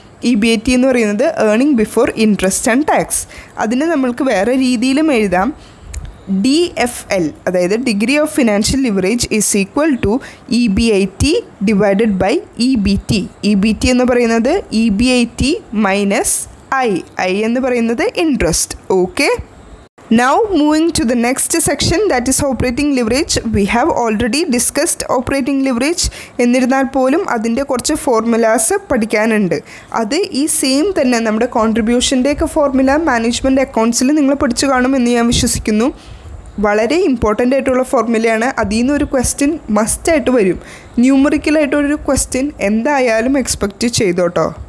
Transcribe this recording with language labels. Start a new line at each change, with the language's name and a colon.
Malayalam: EBIT എന്ന് പറയുന്നത്
English: Earning before interest and tax.
Malayalam: അതിന് നമ്മൾക്ക് വേറെ രീതിയിലും എഴുതാം.
English: DFL, അതായത് degree of financial leverage is equal to EBIT divided by EBT.
Malayalam: EBT എന്ന് പറയുന്നത് EBIT മൈനസ് I എന്ന് പറയുന്നത് interest.
English: Okay, now moving to the next section, that is operating leverage. We have already discussed operating leverage.
Malayalam: എന്നിരുന്നാൽ പോലും അതിൻ്റെ കുറച്ച് formulas പഠിക്കാനുണ്ട്. അത് ഈ സെയിം തന്നെ നമ്മുടെ കോൺട്രിബ്യൂഷൻ്റെയൊക്കെ ഫോർമുല മാനേജ്മെൻറ്റ് അക്കൗണ്ട്സിൽ നിങ്ങൾ പഠിച്ചു കാണുമെന്ന് ഞാൻ വിശ്വസിക്കുന്നു. വളരെ ഇമ്പോർട്ടൻ്റ് ആയിട്ടുള്ള ഫോർമുലയാണ്. അതിൽ നിന്നൊരു ക്വസ്റ്റ്യൻ മസ്റ്റായിട്ട് വരും. ന്യൂമറിക്കലായിട്ടൊരു ക്വസ്റ്റ്യൻ എന്തായാലും എക്സ്പെക്റ്റ് ചെയ്തോട്ടോ.